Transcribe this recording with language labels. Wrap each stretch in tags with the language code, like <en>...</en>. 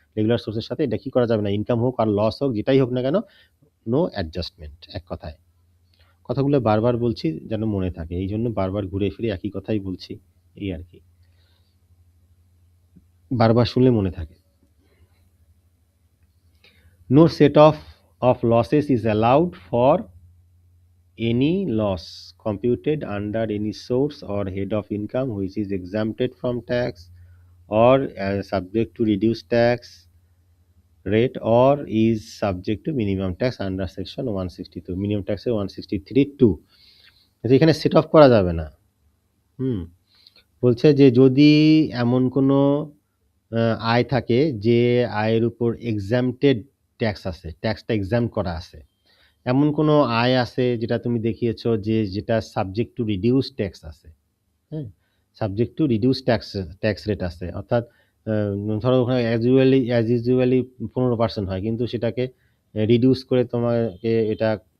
<bn>Regular সোর্সের সাথে এটা কি করা যাবে না, ইনকাম হোক আর লস হোক যেটাই হোক না কেন, নো অ্যাডজাস্টমেন্ট। এক কথায় কথাগুলো বারবার বলছি যেন মনে থাকে, এই জন্য বারবার ঘুরে ফিরে একই কথাই বলছি, এই আর কি, বারবার শুনলে মনে থাকে।</bn> <en>No set off losses is allowed for any loss computed under any source or head of income which is exempted from tax or subject to reduced tax rate or is subject to minimum tax under section 162, minimum tax 163(2).</en> <bn>এখানে set of করা যাবে না। বলছে যে যদি এমন কোনো আয় থাকে যে আয়ের উপর এক্সাম্পটেড ট্যাক্স আছে, ট্যাক্সটা এক্সাম্প করা আছে, এমন কোনো আয় আছে যেটা তুমি দেখিয়েছো যে যেটা সাবজেক্ট টু রিডিউস ট্যাক্স আছে, হ্যাঁ, subject to reduce tax rate আছে, অর্থাৎ ধরো ওখানে অ্যাজ ইউজুয়ালি 15% হয়, কিন্তু সেটাকে রিডিউস করে তোমাকে এটা</bn>